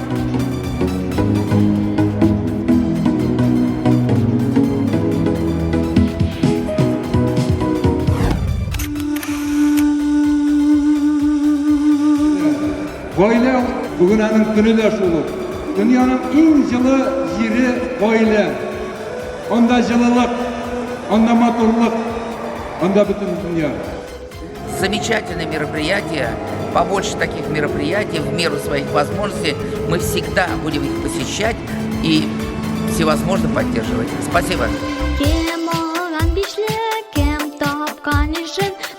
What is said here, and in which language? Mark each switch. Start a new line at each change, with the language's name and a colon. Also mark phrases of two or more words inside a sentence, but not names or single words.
Tatar: Гаилә бүген аның көне дә шул. Дөньяның иң җылы җире гаилә. Анда җылылык, анда матурлык, анда бөтен дөнья.
Russian: Замечательное мероприятие. Побольше таких мероприятий в меру своих возможностей. Мы всегда будем их посещать и всевозможно поддерживать. Спасибо.
Tatar: Кем олган бишле, кем тапкан ишен,